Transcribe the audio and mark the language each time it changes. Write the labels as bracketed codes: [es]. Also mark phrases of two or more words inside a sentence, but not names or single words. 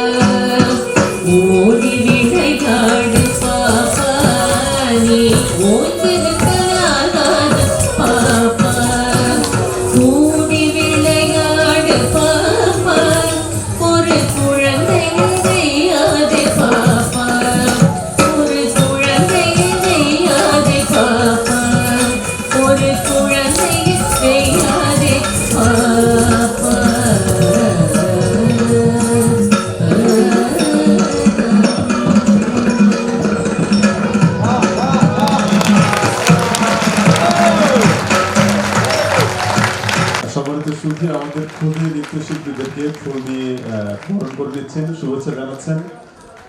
[ta] ஓடி விளையாடு பாப்பா, நீ ஓய்ந்திருக்கலாகாது பாப்பா, கூடி விளையாடு பாப்பா, ஒரு குழந்தையை செய்யாதே பாப்பா, ஒரு குழந்தையை செய்யாதே பாப்பா, ஒரு குழந்தையை செய்யாதே பாப்பா. [bn] সম্মানিত সুধী, আমাদের খুবই নৃত্যশিল্পীদেরকে ফুল দিয়ে বরণ করে দিচ্ছেন, শুভেচ্ছা জানাচ্ছেন।